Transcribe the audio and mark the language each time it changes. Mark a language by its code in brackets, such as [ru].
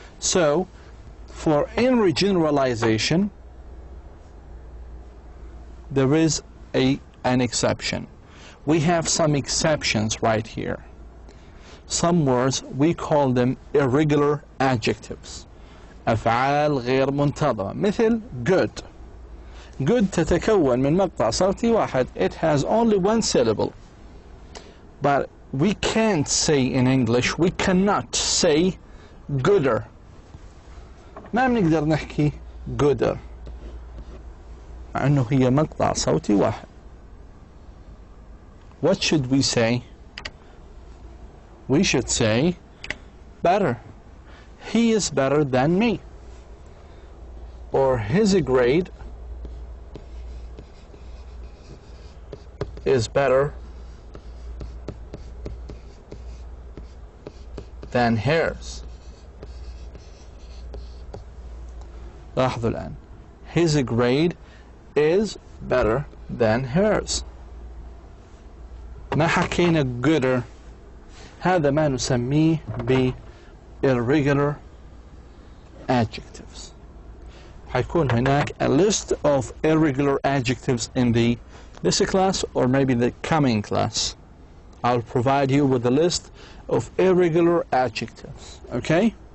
[en] So for in generalization there is an exception. We have some exceptions right here. Some words we call them irregular adjectives. [ar] أفعال غير منتظمة مثل good. good تتكون من مقطع صوتي واحد. [en] It has only one syllable. But we can't say in English, we cannot say gooder. [ar] ما بنقدر نحكي gooder مع أنه هي مقطع صوتي واحد. [en] What should we say? We should say better. He is better than me. Or his grade is better than hers. [ar] لاحظوا الآن. [en] His grade is better than hers. [ar] ما حكينا gooder. هذا ما نسميه ب irregular adjectives. حيكون هناك [en] a list of irregular adjectives in this class or maybe the coming class. I'll provide you with a list of irregular adjectives. Okay?